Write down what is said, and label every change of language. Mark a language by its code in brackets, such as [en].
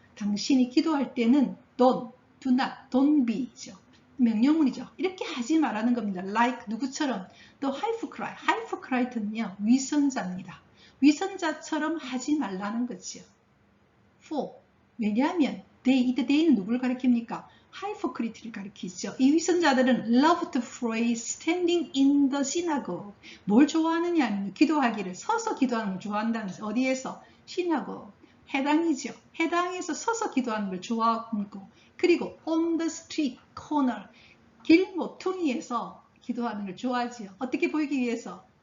[ko] 당신이 기도할 때는 don't, do not, don't be죠. 명령문이죠. 이렇게 하지 말라는 겁니다. Like 누구처럼? The hypocrite는요, 위선자입니다. 위선자처럼 하지 말라는 거죠. For, 왜냐하면 they는 누구를 가리킵니까? hypocrite를 가리키죠. 이 위선자들은 [en] love to pray standing in the synagogue. [ko] 뭘 좋아하느냐 하면 기도하기를 서서 기도하는 걸 좋아한다는 거죠. 어디에서? synagogue. 해당이죠. 해당에서 서서 기도하는 걸 좋아하고, 그리고 [en] on the street corner, [ko] 길 모퉁이에서 기도하는 걸 좋아하지요. 어떻게 보이기 위해서?